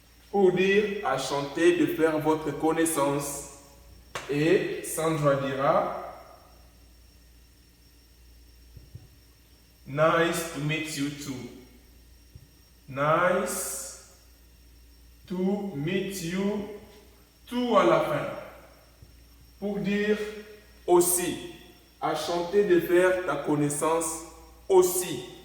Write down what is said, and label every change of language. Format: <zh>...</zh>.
<fr>Pour dire enchanté de faire votre connaissance. Et Sandra dira</fr> <en>Nice to meet you too. Nice to meet you</en> <fr>tout à la fin. Pour dire aussi, enchanté de faire ta connaissance aussi.</fr>